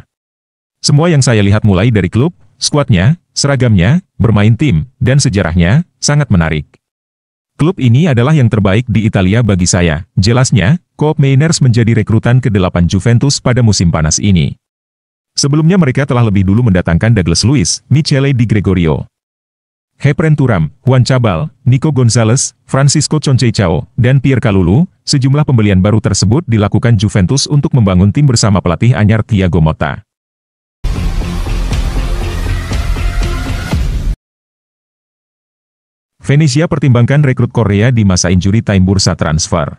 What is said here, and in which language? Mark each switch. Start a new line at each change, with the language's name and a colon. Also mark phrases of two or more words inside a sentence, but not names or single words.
Indonesian: Semua yang saya lihat mulai dari klub, skuadnya, seragamnya, bermain tim, dan sejarahnya, sangat menarik. Klub ini adalah yang terbaik di Italia bagi saya, jelasnya, Koopmeiners menjadi rekrutan ke-8 Juventus pada musim panas ini. Sebelumnya mereka telah lebih dulu mendatangkan Douglas Luiz, Michele Di Gregorio, Khéphren Thuram, Juan Cabal, Nico Gonzalez, Francisco Conceição, dan Pierre Kalulu. Sejumlah pembelian baru tersebut dilakukan Juventus untuk membangun tim bersama pelatih anyar Thiago Motta. Venezia pertimbangkan rekrut Korea di masa injury time bursa transfer.